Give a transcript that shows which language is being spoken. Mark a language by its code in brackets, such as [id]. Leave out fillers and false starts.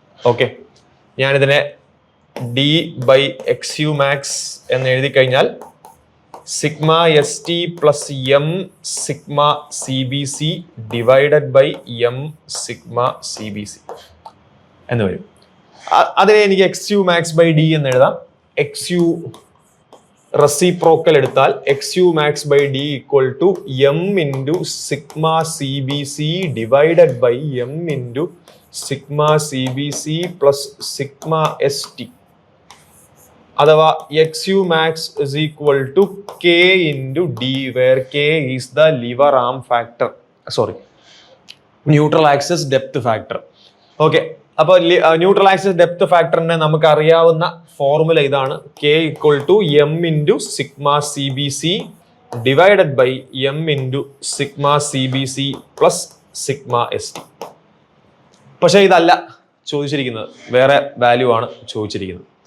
[en] okay, [ml] ഞാനിതിനെ [en] d by xu max [ml] എന്ന് എഴുതി കഴിഞ്ഞാൽ [en] sigma S T plus M sigma C B C divided by M sigma C B C [ml] എന്ന് വരും. അതിനെ എനിക്ക് [en] xu max by d [ml] എന്ന് എഴുതാം. [en] xu reciprocal [ml] എടുത്താൽ [en] xu max by d equal to m into sigma C B C divided by m into sigma C B C plus sigma S T, [ml] അഥവാ [en] xu max is equal to k into d, where k is the lever arm factor, neutral axis depth factor. [ml] Okay, അപ്പോൾ neutral axis depth ഫാക്ടറിനെ നമുക്ക് അറിയാവുന്ന formula ഇതാണ്. [en] k equal to m into sigma C B C divided by m into sigma C B C plus sigma S T. [ml] പക്ഷേ ഇതല്ല ചോദിച്ചിരിക്കുന്നത്, വേറെ value ആണ് ചോദിച്ചിരിക്കുന്നത്.